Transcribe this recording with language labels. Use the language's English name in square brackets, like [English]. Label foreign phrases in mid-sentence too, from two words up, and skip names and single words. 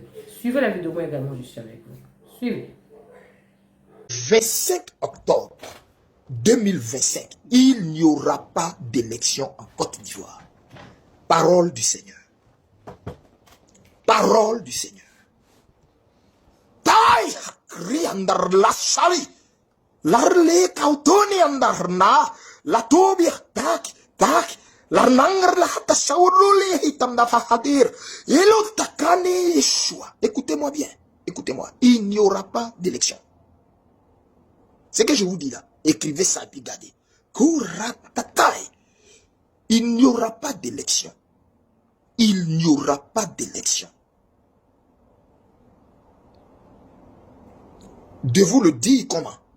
[French] Suivez la vidéo. Moi également, je suis avec vous. Suivez. 25 octobre 2025, il n'y aura pas d'élection en Côte d'Ivoire. Parole du Seigneur. Parole du Seigneur. Tai hakri andar la sali. Larle kautoni andar na. La tobia tak tak. Larnangar la hata shauruli hitam da fahadir. Elo takane Yeshua. Écoutez-moi bien. Écoutez-moi. Il n'y aura pas d'élection. Ce que je vous dis là, écrivez ça et puis gardez. Il n'y aura pas d'élection. Il n'y aura pas d'élection. De vous le dire comment?